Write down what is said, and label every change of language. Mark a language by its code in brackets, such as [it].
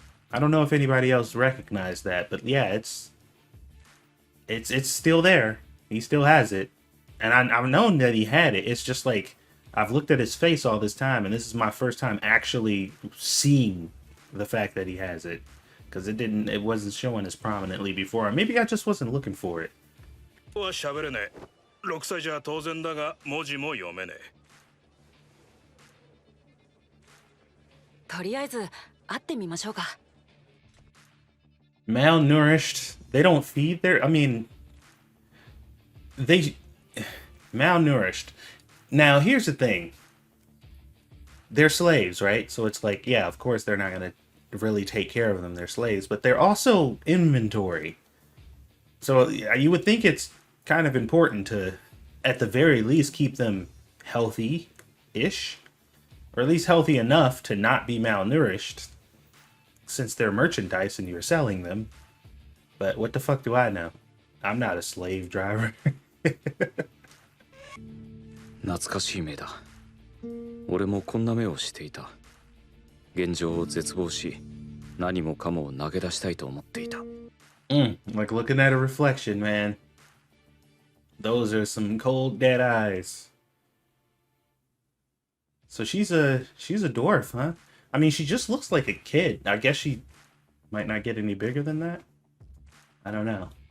[en] I don't know if anybody else recognized that, but yeah, it's still there. He still has it. And I've known that he had it. It's just like I've looked at his face all this time, and this is my first time actually seeing the fact that he has it, because it wasn't showing as prominently before. Maybe I just wasn't looking for it. [ja] は喋れねえ。 6歳じゃ当然だが文字も読めねえ。とりあえず会ってみましょうか。 [en] Malnourished. They don't feed their. I mean, they malnourished. Now here's the thing. They're slaves, right? So it's like, yeah, of course they're not gonna really take care of them. They're slaves, but they're also inventory. So you would think it's kind of important to, at the very least, keep them healthy-ish, or at least healthy enough to not be malnourished, since they're merchandise and you're selling them. But what the fuck do I know? I'm not a slave driver. [ja] 懐かしい目だ。俺もこんな目をしていた。現状を絶望し、何もかもを投げ出したいと思っていた。 [en] Like looking at a reflection, man. Those are some cold dead eyes. So she's a dwarf, huh? I mean, she just looks like a kid. I guess she might not get any bigger than that. I don't know.